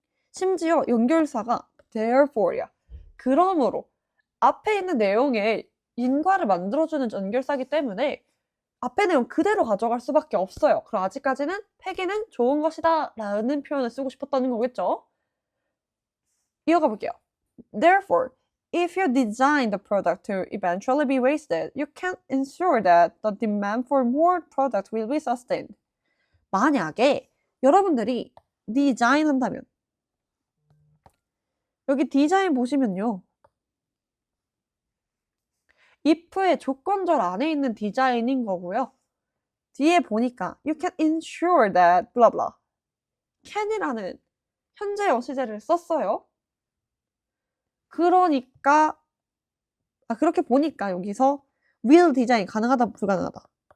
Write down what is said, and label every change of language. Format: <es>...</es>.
<ko>심지어 연결사가 therefore야. 그러므로 앞에 있는 내용에 인과를 만들어주는 연결사기 때문에 앞에 내용 그대로 가져갈 수밖에 없어요. 그럼 아직까지는 폐기는 좋은 것이다 라는 표현을 쓰고 싶었다는 거겠죠. 이어가 볼게요.</ko> <en>Therefore, if you design the product to eventually be wasted, you can't ensure that the demand for more product will be sustained.</en> <ko>만약에 여러분들이 디자인 한다면, 여기 디자인 보시면요. if의 조건절 안에 있는 디자인인 거고요. 뒤에 보니까</ko> <en>you can ensure that blah blah.</en> <ko>can이라는 현재형 시제를 썼어요. 그러니까 그렇게 보니까 여기서 will 디자인 가능하다 불가능하다.</ko>